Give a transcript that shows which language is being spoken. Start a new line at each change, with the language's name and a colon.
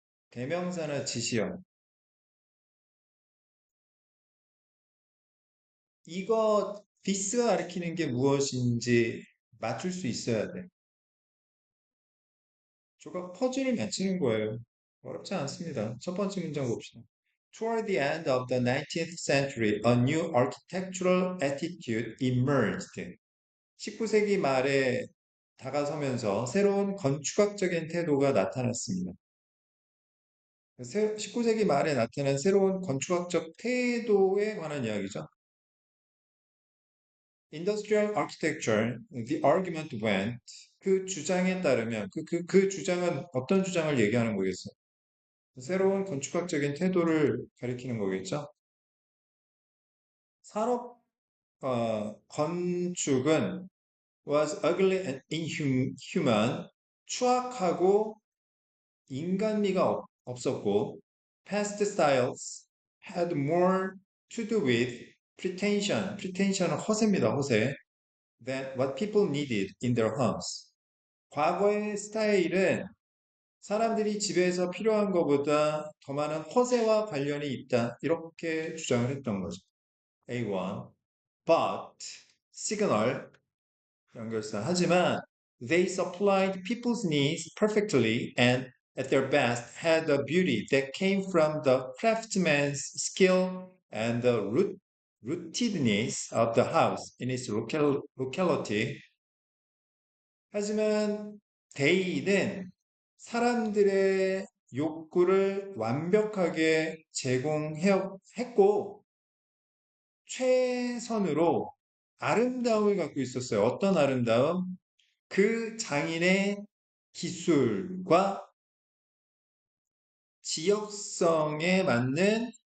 Korean: 대명사나 지시형. 이거 디스가 가리키는 게 무엇인지 맞출 수 있어야 돼. 조각 퍼즐을 맞히는 거예요. 어렵지 않습니다. 첫 번째 문장 봅시다.
English: Toward the end of the 19th century, a new architectural attitude emerged.
Korean: 19세기 말에 다가서면서 새로운 건축학적인 태도가 나타났습니다. 19세기 말에 나타난 새로운 건축학적 태도에 관한 이야기죠.
English: Industrial architecture, the argument went.
Korean: 그 주장에 따르면 그 주장은 어떤 주장을 얘기하는 거겠어요? 새로운 건축학적인 태도를 가리키는 거겠죠? 산업 건축은
English: was ugly and inhuman,
Korean: 추악하고 인간미가 없었고
English: past styles had more to do with pretension은
Korean: 허세입니다, 허세
English: than what people needed in their homes.
Korean: 과거의 스타일은 사람들이 집에서 필요한 것보다 더 많은 허세와 관련이 있다. 이렇게 주장을 했던 거죠. A1.
English: But signal 연결사.
Korean: 하지만
English: they supplied people's needs perfectly and at their best had a beauty that came from the craftsman's skill and the rootedness of the house in its locality.
Korean: 하지만 데이는 사람들의 욕구를 완벽하게 제공했고 최선으로 아름다움을 갖고 있었어요. 어떤 아름다움? 그 장인의 기술과 지역성에 맞는